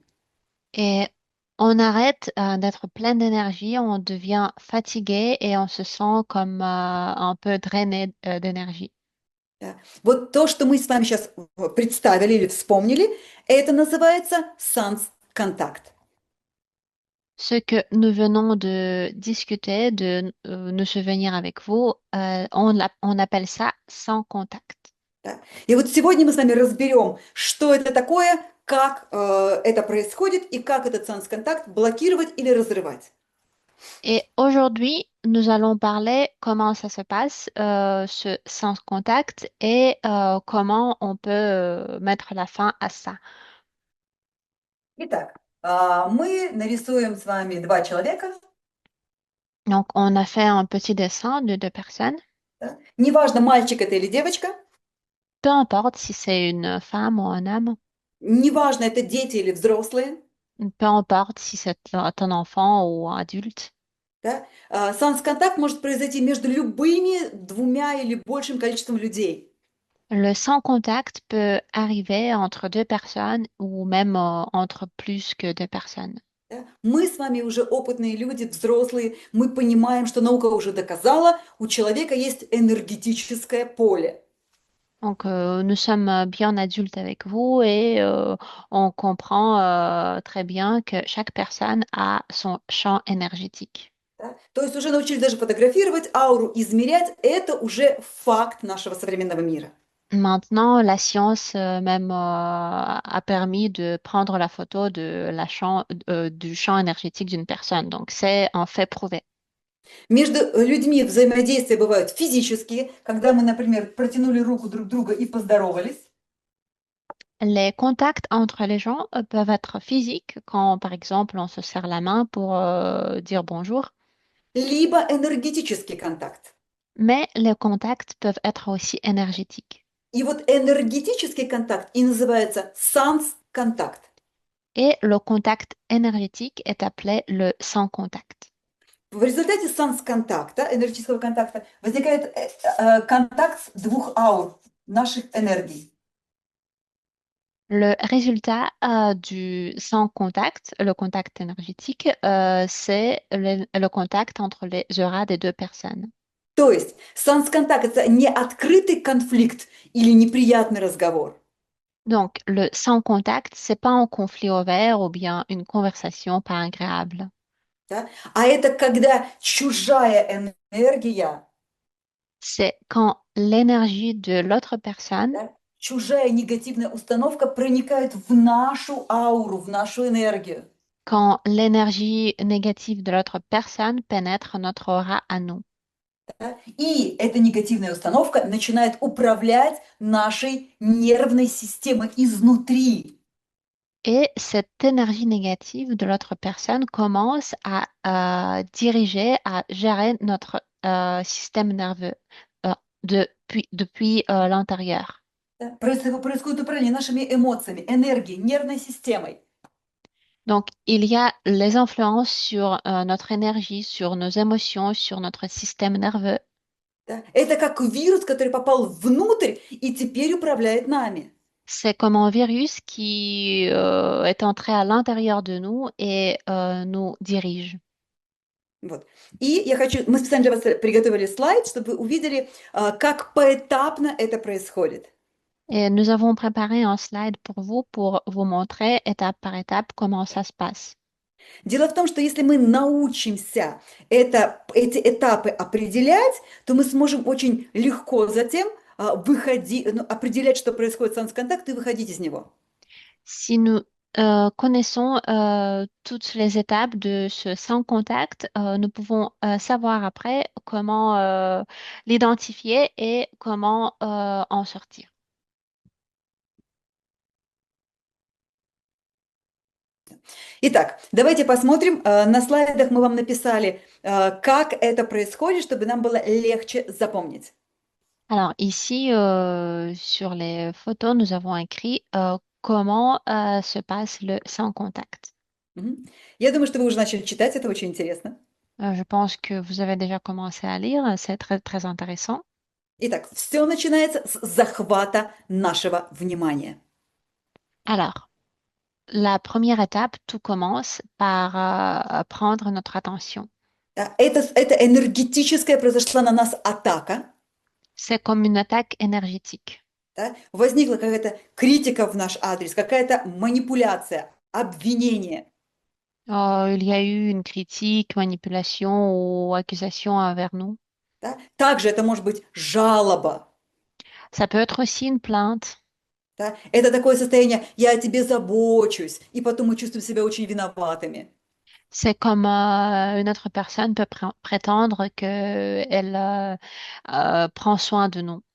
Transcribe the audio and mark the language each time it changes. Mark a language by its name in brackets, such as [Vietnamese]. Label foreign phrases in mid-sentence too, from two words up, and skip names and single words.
[French] Et on arrête d'être plein d'énergie, on devient fatigué et on se sent comme un peu drainé d'énergie. [Russian] Да? Вот то, что мы с вами сейчас представили или вспомнили, это называется санс-контакт. [French] Ce que nous venons de discuter, de nous souvenir avec vous, on appelle ça sans contact. [Russian] Да? И вот сегодня мы с вами разберем, что это такое, как это происходит и как этот санс-контакт блокировать или разрывать. [French] Et aujourd'hui, nous allons parler comment ça se passe, ce sans contact, et comment on peut mettre la fin à ça. [Russian] Итак, мы нарисуем с вами два человека. [French] Donc, on a fait un petit dessin de deux personnes. [Russian] Да? Неважно, мальчик это или девочка, [French] Peu importe si c'est une femme ou un homme, [Russian] неважно, это дети или взрослые. [French] peu importe si c'est un enfant ou un adulte. [Russian] Да? Санс-контакт может произойти между любыми двумя или большим количеством людей. [French] Le sans contact peut arriver entre deux personnes ou même entre plus que deux personnes. [Russian] Да? Мы с вами уже опытные люди, взрослые, мы понимаем, что наука уже доказала, у человека есть энергетическое поле. [French] Donc, nous sommes bien adultes avec vous et on comprend très bien que chaque personne a son champ énergétique. [Russian] Да? То есть уже научились даже фотографировать ауру, измерять. Это уже факт нашего современного мира. [French] Maintenant, la science même a permis de prendre la photo du champ énergétique d'une personne. Donc, c'est un fait prouvé. [Russian] Между людьми взаимодействия бывают физические, когда мы, например, протянули руку друг друга и поздоровались, [French] Les contacts entre les gens peuvent être physiques, quand par exemple on se serre la main pour dire bonjour, [Russian] либо энергетический контакт. [French] mais les contacts peuvent être aussi énergétiques. [Russian] И вот энергетический контакт и называется санс-контакт. [French] Et le contact énergétique est appelé le sans contact. [Russian] В результате санс-контакта, энергетического контакта, возникает контакт двух аур, наших энергий. [French] Le résultat du sans contact, le contact énergétique, c'est le contact entre les auras des deux personnes. [Russian] То есть санс-контакт– это не открытый конфликт или неприятный разговор, [French] Donc, le sans contact, c'est pas un conflit ouvert ou bien une conversation pas agréable. [Russian] да? А это когда чужая энергия, [French] C'est quand l'énergie de l'autre personne, [Russian] да, чужая негативная установка проникает в нашу ауру, в нашу энергию. [French] quand l'énergie négative de l'autre personne pénètre notre aura à nous. [Russian] Да? И эта негативная установка начинает управлять нашей нервной системой изнутри. [French] Et cette énergie négative de l'autre personne commence à diriger, à gérer notre système nerveux depuis l'intérieur. [Russian] Да? Происходит управление нашими эмоциями, энергией, нервной системой. [French] Donc, il y a les influences sur notre énergie, sur nos émotions, sur notre système nerveux. [Russian] Да? Это как вирус, который попал внутрь и теперь управляет нами. [French] C'est comme un virus qui est entré à l'intérieur de nous et nous dirige. [Russian] Вот. И я хочу, мы специально для вас приготовили слайд, чтобы вы увидели, как поэтапно это происходит. [French] Et nous avons préparé un slide pour vous montrer étape par étape comment ça se passe. [Russian] Дело в том, что если мы научимся эти этапы определять, то мы сможем очень легко затем определять, что происходит в контакт и выходить из него. [French] Si nous connaissons toutes les étapes de ce sans contact, nous pouvons savoir après comment l'identifier et comment en sortir. [Russian] Итак, давайте посмотрим. На слайдах мы вам написали, как это происходит, чтобы нам было легче запомнить. [French] Alors ici, sur les photos, nous avons écrit comment se passe le sans contact. Мгм. [Russian] Я думаю, что вы уже начали читать, это очень интересно. [French] Je pense que vous avez déjà commencé à lire, c'est très, très intéressant. [Russian] Итак, все начинается с захвата нашего внимания. [French] Alors, la première étape, tout commence par prendre notre attention. [Russian] Да, это энергетическая произошла на нас атака. [French] C'est comme une attaque énergétique. [Russian] Да? Возникла какая-то критика в наш адрес, какая-то манипуляция, обвинение. [French] Il y a eu une critique, manipulation ou accusation envers nous. [Russian] Да? Также это может быть жалоба. [French] Ça peut être aussi une plainte. [Russian] Да? Это такое состояние «я о тебе забочусь», и потом мы чувствуем себя очень виноватыми. [French] C'est comme une autre personne peut prétendre qu'elle prend soin de nous.